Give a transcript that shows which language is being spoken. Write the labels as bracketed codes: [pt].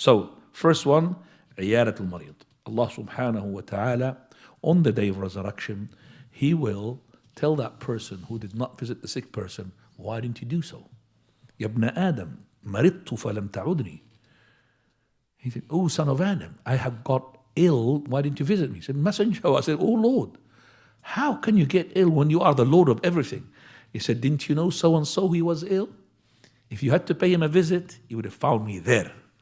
[en] So, first one, [ar] عيادة المريض. [en] Allah subhanahu wa ta'ala, on the day of resurrection, He will tell that person who did not visit the sick person, why didn't you do so? [ar] يا ابن آدم مرضت فلم تعودني. [en] He said, oh son of Adam, I have got ill, why didn't you visit me? He said, Messenger. I said, oh Lord, how can you get ill when you are the Lord of everything? He said, didn't you know so and so he was ill? If you had to pay him a visit, you would have found me there.